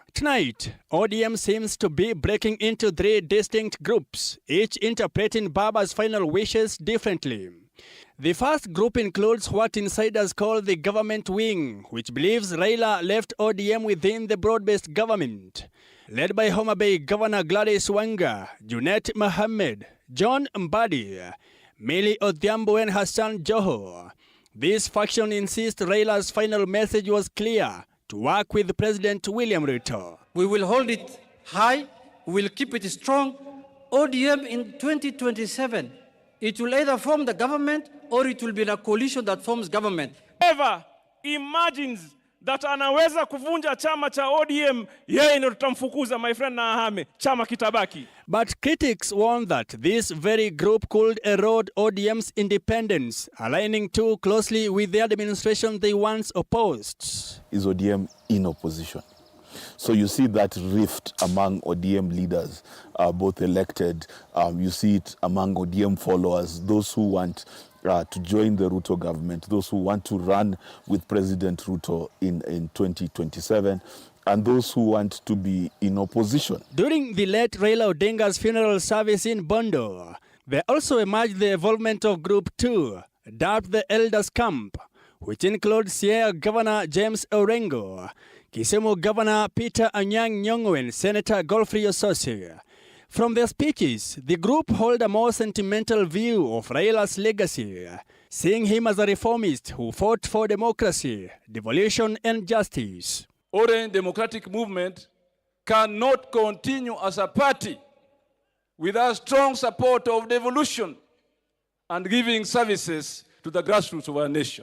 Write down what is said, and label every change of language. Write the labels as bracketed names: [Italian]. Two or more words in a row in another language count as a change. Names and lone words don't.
[English] Tonight, ODM seems to be breaking into 3 distinct groups, each interpreting Baba's final wishes differently. The first group includes what insiders call the government wing, which believes Raila left ODM within the broad-based government. Led by Homa Bay Governor Gladys Wanga, Junet Mohammed, John Mbadi, Millie Odhiambo and Hassan Joho. This faction insists Raila's final message was clear: to work with President William Ruto. We will hold it high, we will keep it strong. ODM in 2027, it will either form the government or it will be a coalition that forms government. Whoever imagines that [Swahili] anaweza kuvunja chama cha ODM, yeye ndio tutamfukuza, [English] my friend, [Swahili] na ahame, chama kitabaki. [English] But critics warn that this very group could erode ODM's independence, aligning too closely with the administration they once opposed. Is ODM in opposition? So you see that rift among ODM leaders, both elected. You see it among ODM followers, those who want to join the Ruto government, those who want to run with President Ruto in 2027, and those who want to be in opposition. During the late Raila Odinga's funeral service in Bondo, there also emerged the involvement of Group 2, dubbed the Elders Camp, which includes Siaya Governor James Orengo, Kisumu Governor Peter Anyang' Nyong'o, and Senator Godfrey Osotsi. From their speeches, the group hold a more sentimental view of Raila's legacy, seeing him as a reformist who fought for democracy, devolution, and justice. Orange Democratic Movement cannot continue as a party without strong support of devolution and giving services to the grassroots of our nation.